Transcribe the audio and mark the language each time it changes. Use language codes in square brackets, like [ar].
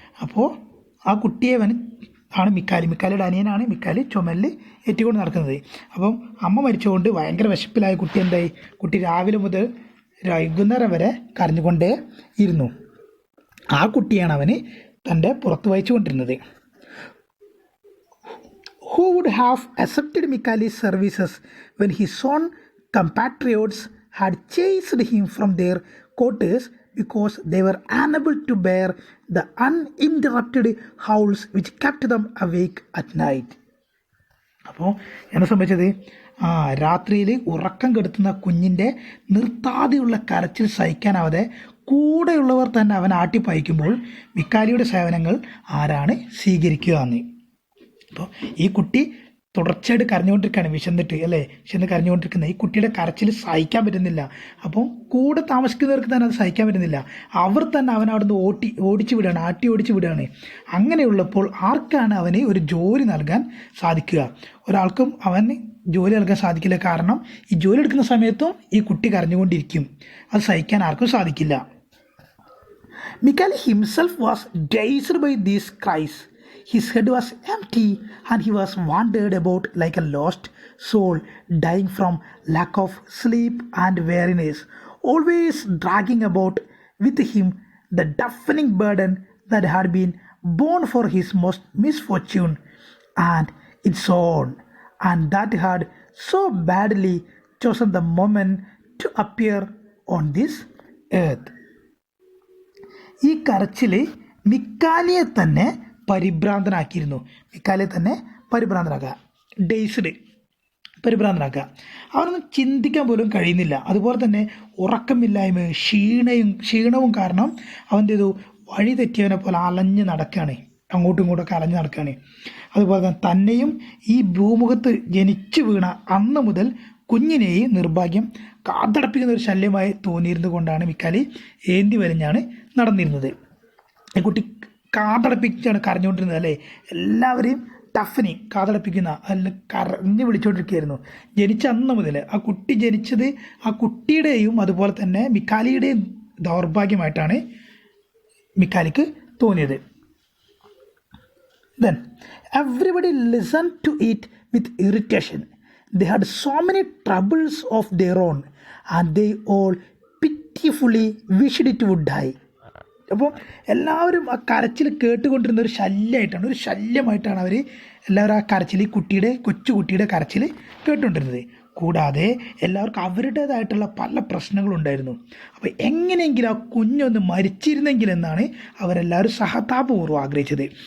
[ml] അപ്പോൾ ആ കുട്ടിയെ ആണ് മിക്കാലിയുടെ അനിയനാണ് മിക്കാലി ചുമലിൽ ഏറ്റുകൊണ്ട് നടക്കുന്നത്. അപ്പം അമ്മ മരിച്ചുകൊണ്ട് ഭയങ്കര വിശപ്പിലായ കുട്ടി എന്തായി? കുട്ടി രാവിലെ മുതൽ വൈകുന്നേരം വരെ കരഞ്ഞുകൊണ്ടേ ഇരുന്നു. ആ കുട്ടിയാണ് അവന് തൻ്റെ പുറത്ത് വഹിച്ചുകൊണ്ടിരുന്നത്. [en] Who would have accepted Mikhail's services when his own compatriots had chased him from their quarters because they were unable to bear the uninterrupted howls which kept them awake at night? [ml] അപ്പോൾ എന്താ സംഭവിച്ചത്? രാത്രിയിൽ ഉറക്കം കെടുത്തുന്ന കുഞ്ഞിൻ്റെ നിർത്താതെയുള്ള കരച്ചിൽ സഹിക്കാനാവാതെ കൂടെയുള്ളവർ തന്നെ അവൻ ആട്ടിപ്പായിക്കുമ്പോൾ മിക്കാലിയുടെ സേവനങ്ങൾ ആരാണ് സ്വീകരിക്കുക എന്ന്. അപ്പോൾ ഈ കുട്ടി തുടർച്ചയായിട്ട് കരഞ്ഞുകൊണ്ടിരിക്കുകയാണ്, വിശന്ന് കരഞ്ഞുകൊണ്ടിരിക്കുന്നത്. ഈ കുട്ടിയുടെ കരച്ചിൽ സഹിക്കാൻ പറ്റുന്നില്ല. അപ്പോൾ കൂടെ താമസിക്കുന്നവർക്ക് തന്നെ അത് സഹിക്കാൻ പറ്റുന്നില്ല. അവർ തന്നെ അവൻ അവിടുന്ന് ഓടിച്ചു വിടുകയാണ്. അങ്ങനെയുള്ളപ്പോൾ ആർക്കാണ് അവന് ഒരു ജോലി നൽകാൻ സാധിക്കുക? ഒരാൾക്കും അവന് ജോലി നൽകാൻ സാധിക്കില്ല. കാരണം ഈ ജോലി എടുക്കുന്ന സമയത്തും ഈ കുട്ടി കരഞ്ഞുകൊണ്ടിരിക്കും. അത് സഹിക്കാൻ ആർക്കും സാധിക്കില്ല. [en] Mikhail himself was dazed by these cries. His head was empty and he was wandered about like a lost soul, dying from lack of sleep and weariness, always dragging about with him the deafening burden that had been borne for his most misfortune and its own, and that had so badly chosen the moment to appear on this earth. [ml] ഈ കരച്ചിൽ മിക്കാലിയെ തന്നെ പരിഭ്രാന്തനാക്കിയിരുന്നു. മിക്കാലിയെ തന്നെ പരിഭ്രാന്തനാക്കുക, dazed പരിഭ്രാന്തനാക്കുക. അവനൊന്നും ചിന്തിക്കാൻ പോലും കഴിയുന്നില്ല. അതുപോലെ തന്നെ ഉറക്കമില്ലായ്മയും ക്ഷീണവും കാരണം അവൻ്റെ ഇത് വഴി തെറ്റിയവനെ പോലെ അലഞ്ഞ് നടക്കുകയാണ്, അങ്ങോട്ടും ഇങ്ങോട്ടൊക്കെ അലഞ്ഞ് നടക്കുകയാണ്. അതുപോലെ തന്നെ തന്നെയും ഈ ഭൂമുഖത്ത് ജനിച്ചു വീണ അന്ന് മുതൽ കുഞ്ഞിനെയും നിർഭാഗ്യം കാതടപ്പിക്കുന്ന ഒരു ശല്യമായി തോന്നിയിരുന്നു കൊണ്ടാണ് മിക്കാലി ഏന്തി വലിഞ്ഞാണ് നടന്നിരുന്നത്. ഈ കുട്ടി കാതടപ്പിച്ചാണ് കരഞ്ഞുകൊണ്ടിരുന്നത് അല്ലേ, എല്ലാവരെയും ടഫിനി കാതടപ്പിക്കുന്ന അതിൽ കരഞ്ഞ് വിളിച്ചുകൊണ്ടിരിക്കുകയായിരുന്നു. ജനിച്ച അന്ന് മുതൽ ആ കുട്ടി ജനിച്ചത് ആ കുട്ടിയുടെയും അതുപോലെ തന്നെ മിക്കാലിയുടെയും ദൗർഭാഗ്യമായിട്ടാണ് മിക്കാലിക്ക് തോന്നിയത്. [en] Then everybody listened to it with irritation. They had so many troubles of their own and they all pitifully wished it would die. [ml] അപ്പോൾ എല്ലാവരും ആ കരച്ചിൽ കേട്ടുകൊണ്ടിരുന്ന ഒരു ശല്യമായിട്ടാണ് അവർ എല്ലാവരും ആ കരച്ചിൽ കൊച്ചുകുട്ടിയുടെ കരച്ചിൽ കേട്ടുകൊണ്ടിരുന്നത്. കൂടാതെ എല്ലാവർക്കും അവരുടേതായിട്ടുള്ള പല പ്രശ്നങ്ങളുണ്ടായിരുന്നു. അപ്പോൾ എങ്ങനെയെങ്കിലും ആ കുഞ്ഞൊന്ന് മരിച്ചിരുന്നെങ്കിൽ എന്നാണ് അവരെല്ലാവരും സഹതാപപൂർവ്വം ആഗ്രഹിച്ചത്.